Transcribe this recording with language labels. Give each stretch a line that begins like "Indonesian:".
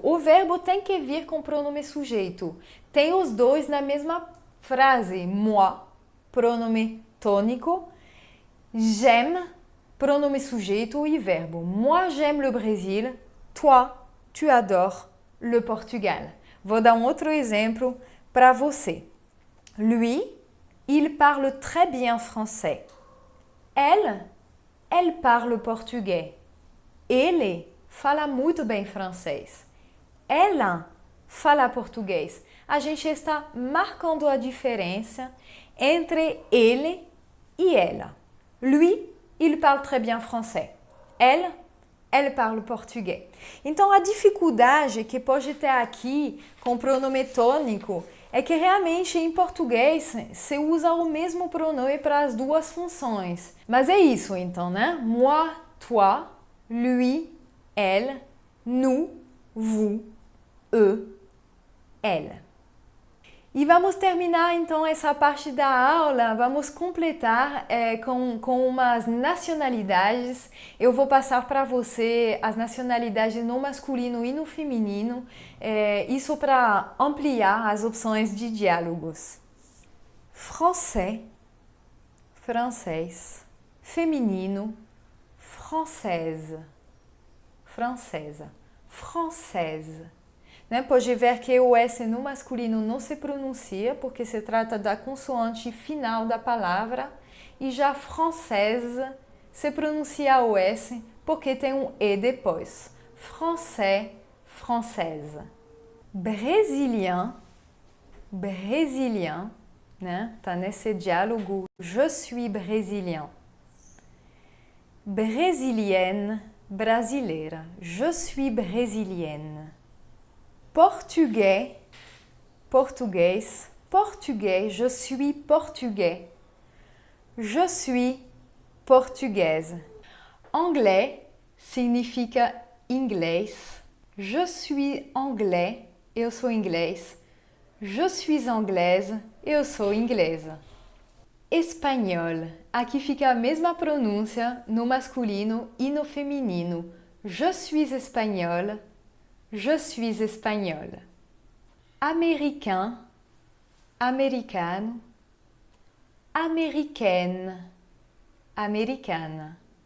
Portuguese: O verbo tem que vir com o pronome sujeito. Tem os dois na mesma frase. Moi, pronome tônico. J'aime, pronome sujeito e verbo.
French: Moi, j'aime le Brésil. Toi, tu adores le Portugal.
Portuguese: Vou dar um outro exemplo para você.
French: Lui, il parle très bien français. Elle parle português.
Portuguese: Ele fala muito bem francês. Ela fala português. A gente está marcando a diferença entre ele e ela.
French: Lui, il parle très bien français. Elle parle português.
Portuguese: Então, a dificuldade que pode ter aqui com o pronome tônico é que realmente em português se usa o mesmo pronome para as duas funções. Mas é isso então, né?
French: Moi, toi, lui, elle, nous, vous, eux, elle.
Portuguese: E vamos terminar então essa parte da aula, vamos completar com umas nacionalidades. Eu vou passar para você as nacionalidades no masculino e no feminino, isso para ampliar as opções de diálogos. Français, francês, feminino, française, francesa, française. Né? Pode ver que o S no masculino não se pronuncia porque se trata da consoante final da palavra e já française se pronuncia o S porque tem um E depois.
French: Français, française. Brésilien, brésilien, né?
Portuguese: Tá nesse diálogo
French: je suis brésilien. Brésilienne,
Portuguese: brasileira.
French: Je suis brésilienne. Portugais, português, portugais, je suis portugais. Je suis portugaise.
Portuguese: Anglais significa inglês.
French: Je suis anglais,
Portuguese: eu sou inglês.
French: Je suis anglaise,
Portuguese: eu sou inglesa. Espanhol, aqui fica a mesma pronúncia no masculino e no feminino.
French: Je suis espagnol. Je suis espagnol. Américain, americano. Américaine, americana.